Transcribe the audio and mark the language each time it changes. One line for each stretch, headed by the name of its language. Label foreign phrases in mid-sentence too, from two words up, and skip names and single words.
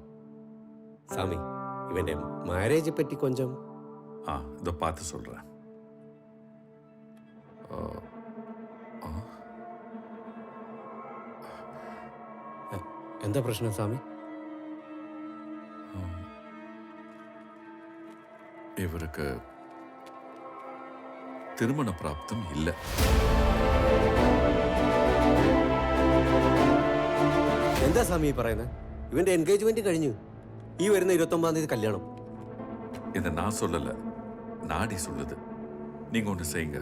Malayalam: சாமி, இவന്റെ മാരേജ് പറ്റി கொஞ்சம்.
Tamil: இதை பார்த்து சொல்றேன்.
Malayalam: എന്താ പ്രശ്നം சாமி?
Tamil: இவருக்கு திருமண பிராப்தம் இல்லை.
Malayalam: എന്താ സ്വാമി പറയുന്നത്? ഇവന്റെ എൻഗേജ്മെന്റ് കഴിഞ്ഞു. ഈ വരുന്ന 29-ആം തീയതി കല്യാണം.
Tamil: இதை நான் சொல்லல, நாடி சொல்லுது. நீங்க ஒன்று செய்யுங்க.